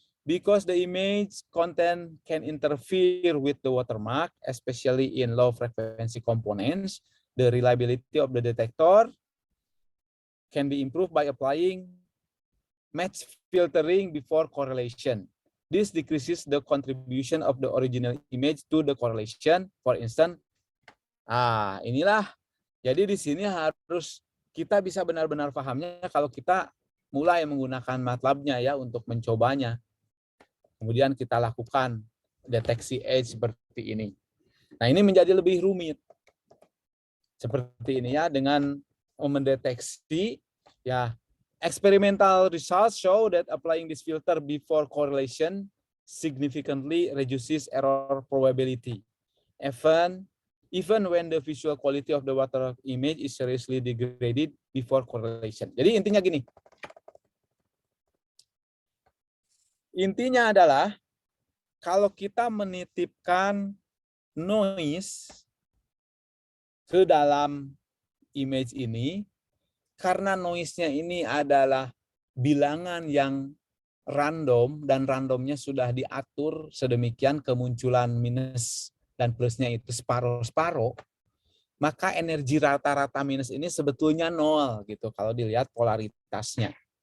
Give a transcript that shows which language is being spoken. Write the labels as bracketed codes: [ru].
[en] Because the image content can interfere with the watermark, especially in low frequency components, the reliability of the detector can be improved by applying match filtering before correlation. This decreases the contribution of the original image to the correlation. For instance, [id] inilah. Jadi di sini harus kita bisa benar-benar pahamnya kalau kita mulai menggunakan MATLAB-nya ya untuk mencobanya. Kemudian kita lakukan deteksi edge seperti ini. Nah, ini menjadi lebih rumit. Seperti ini ya, dengan mendeteksi ya. [en] Experimental results show that applying this filter before correlation significantly reduces error probability, even when the visual quality of the water image is seriously degraded before correlation. [id] Jadi intinya gini. Intinya adalah kalau kita menitipkan noise ke dalam image ini, karena noise-nya ini adalah bilangan yang random dan randomnya sudah diatur sedemikian kemunculan minus dan plusnya itu separuh-separuh, maka energi rata-rata minus ini sebetulnya 0 gitu kalau dilihat polaritasnya.